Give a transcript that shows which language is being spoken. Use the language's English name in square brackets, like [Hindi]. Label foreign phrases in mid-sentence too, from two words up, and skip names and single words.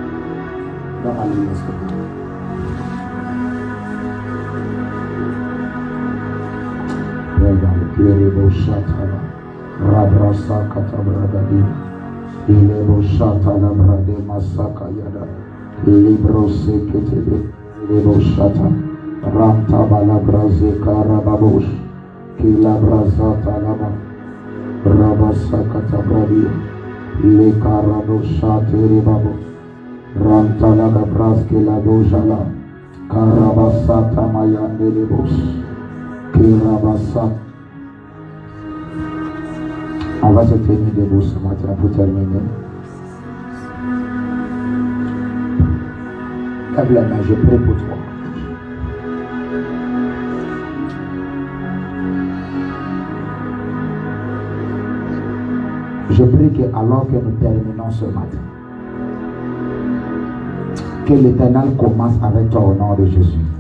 [French] Ilebo Shatana Rabrasa Katabradadi Ilebo Shatana Brade Masaka Yada Libro Sekete Ilebo Shata Ramta Balabraze Karababosh Kilabrazata Lama Rabasa Katabradi Le Karado Shateri Babo Ramta Lagabraske Ladojala Karabasata Mayandelebos Kirabasata. On va se tenir debout ce matin pour terminer. Lève la main, je prie pour toi. Je prie que alors que nous terminons ce matin, que l'Éternel commence avec toi au nom de Jésus.